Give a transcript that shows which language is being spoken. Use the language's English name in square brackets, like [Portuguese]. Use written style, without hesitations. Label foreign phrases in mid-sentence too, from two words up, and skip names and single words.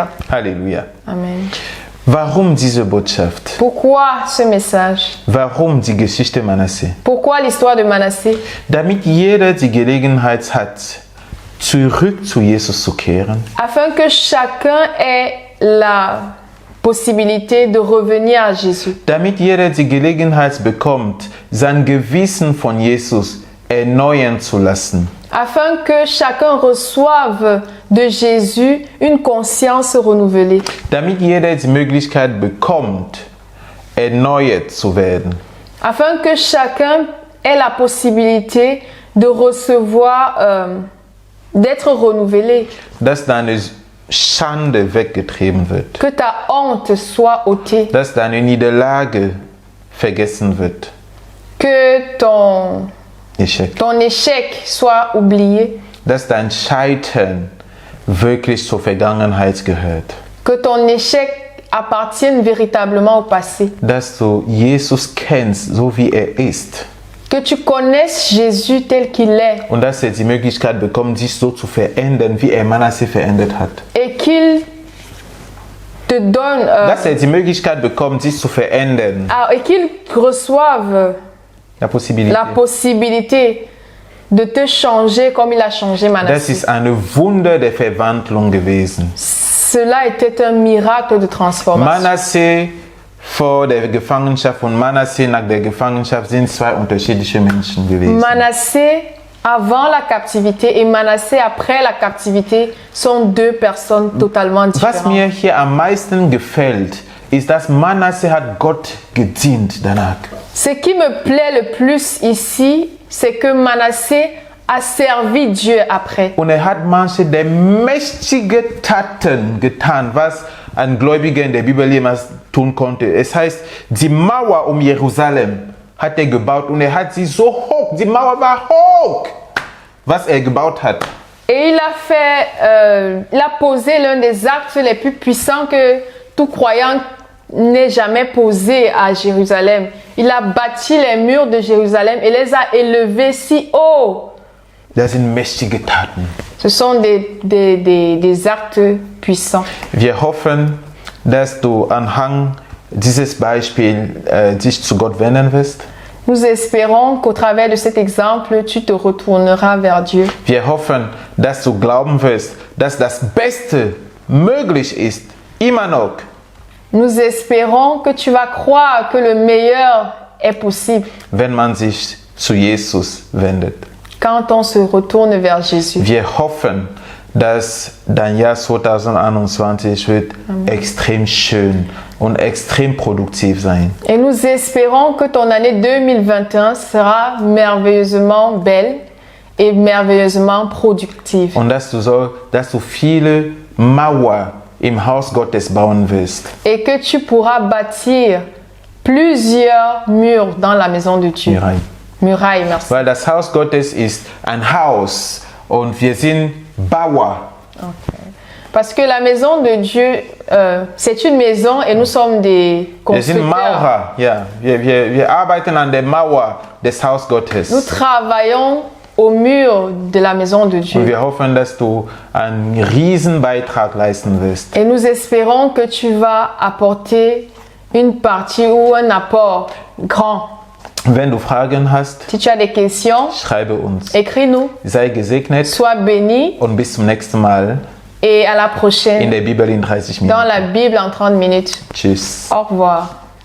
[German] Halleluja. Amen. Warum diese Botschaft? [French] Pourquoi ce message? [German] Warum die Geschichte Manasse? [French] Pourquoi l'histoire de Manassé? [German] Damit jeder die Gelegenheit hat, zurück zu Jesus zu kehren. [French] Afin que chacun ait la possibilité de revenir à Jésus. [German] Damit jeder die Gelegenheit bekommt, sein Gewissen von Jesus erneuern zu lassen. [French] Afin que chacun reçoive de Jésus une conscience renouvelée. [German] Damit jeder die Möglichkeit bekommt, erneuert zu werden. [French] Afin que chacun ait la possibilité de recevoir, d'être renouvelé. [German] Dass deine Schande weggetrieben wird. [French] Que ta honte soit ôtée. [German] Dass deine Niederlage vergessen wird. [French] Que ton Échec. échec soit oublié. [German] Dass dein Scheitern wirklich zur Vergangenheit gehört. [French] Que ton échec appartienne véritablement au passé. [German] Dass du Jesus kennst, so wie ist. [French] Que tu connaisses Jésus tel qu'il est. [German] Und dass die Möglichkeit bekommt, sich so zu verändern, wie Manasse verändert hat. [French] Et qu'il te donne... [German] Dass die Möglichkeit bekommt, sich zu verändern. [French] et qu'il reçoive La possibilité de te changer comme il a changé [German] Das [French] Manassé. [German] ist ein Wunder der Verwandlung gewesen. [French] Cela était un miracle de transformation. [German] Manasse vor der Gefangenschaft und Manasse nach der Gefangenschaft sind zwei unterschiedliche Menschen gewesen. [French] Manassé avant la captivité et Manassé après la captivité sont deux personnes totalement [German] Was [French] différentes. [German] mir hier am meisten gefällt, ist, dass Manasse hat Gott gedient danach. [French] Ce qui me plaît le plus ici, c'est que Manassé a servi Dieu après. [German] Und hat manche der mächtige Taten getan, was ein Gläubiger in der Bibel jemals tun konnte. Es heißt, die Mauer um Jerusalem hat gebaut und hat sie so hoch, die Mauer war hoch, was gebaut hat. [French] Et il a posé l'un des actes les plus puissants que tout croyant n'ait jamais posé à Jérusalem. Il a bâti les murs de Jérusalem et les a élevés si haut. [German] Das sind mächtige Taten. [French] Ce sont des actes puissants. [German] Wir hoffen, dass du anhand dieses Beispiels dich zu Gott wenden wirst. [French] Nous espérons qu'au travers de cet exemple, tu te retourneras vers Dieu. [German] Wir hoffen, dass du glauben wirst, dass das Beste möglich ist, immer noch. [French] Nous espérons que tu vas croire que le meilleur est possible [German] Wenn man sich zu Jesus wendet. [French] quand on se retourne vers Jésus. [German] Wir hoffen, dass dein Jahr 2021 wird extrem schön und extrem produktiv sein. [French] Et nous espérons que ton année 2021 sera merveilleusement belle et merveilleusement productive. [German] Und dass du viele Mauer im Haus Gottes bauen wirst. [French] Et que tu pourras bâtir plusieurs murs dans la maison de Dieu. Murailles, merci. [German] Weil das Haus Gottes ist ein Haus und wir sind Bauer. Okay. [French] Parce que la maison de Dieu, c'est une maison et nous sommes des [German] Wir sind [French] constructeurs. [German] Maurer, ja. Wir arbeiten an der Mauer des Haus Gottes. [French] Nous travaillons au mur de la maison de [German] Und [French] Dieu. [German] wir hoffen, dass du einen riesen Beitrag leisten wirst. [French] Et nous espérons que tu vas apporter une partie ou un apport grand. [German] Wenn du Fragen hast, [French] Si tu as des questions, [German] schreibe uns. [French] écris-nous. [German] Sei gesegnet [French] Sois béni [German] und bis zum nächsten Mal [French] et à la [German] in [French] prochaine [German] der Bibel in 30 [French] dans [German] Minuten. [French] la Bible en 30 minutes. [German] Tschüss. [French] Au revoir.